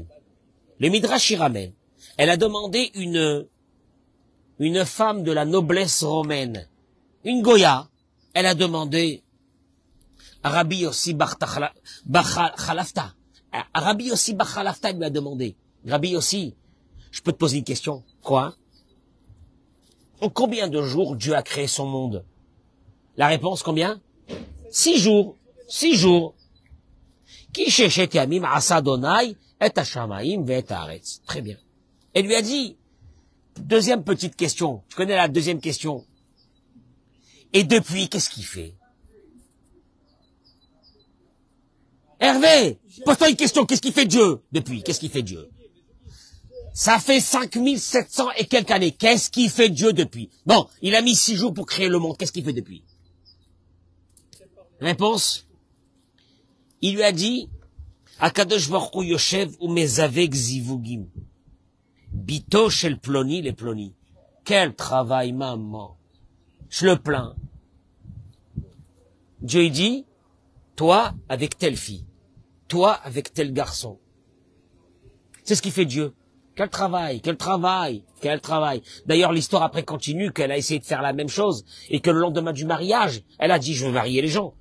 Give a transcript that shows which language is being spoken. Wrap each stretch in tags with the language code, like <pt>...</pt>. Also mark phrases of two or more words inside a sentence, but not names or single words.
<fr>Le Midrash y ramène. Elle a demandé une femme de la noblesse romaine, une Goya, elle a demandé à Rabbi Yossi Bar Chalafta. Rabbi Yossi Bar Chalafta lui a demandé, Rabbi Yossi, je peux te poser une question. Quoi? En combien de jours Dieu a créé son monde? La réponse, combien? 6 jours. 6 jours.</fr> <he>כי ששת ימים עשה ה׳ את השמים ואת הארץ.</he> <fr>Très bien. Elle lui a dit, deuxième petite question. Tu connais la deuxième question? Et depuis, qu'est-ce qu'il fait? Hervé, pose-toi une question. Qu'est-ce qu'il fait Dieu depuis? Qu'est-ce qu'il fait Dieu? Ça fait 5700 et quelques années. Qu'est-ce qu'il fait Dieu depuis? Bon, il a mis 6 jours pour créer le monde. Qu'est-ce qu'il fait depuis? Réponse. Il lui a dit,</fr> <he>הקדוש ברוך הוא יושב ומזווג זיווגים. בתו של פלוני לפלוני.</he> <fr>Quel travail, maman. Je le plains. Dieu il dit, toi avec telle fille, toi avec tel garçon. C'est ce qui fait Dieu. Quel travail, quel travail, quel travail. D'ailleurs, l'histoire après continue qu'elle a essayé de faire la même chose et que le lendemain du mariage, elle a dit, je veux marier les gens.</fr>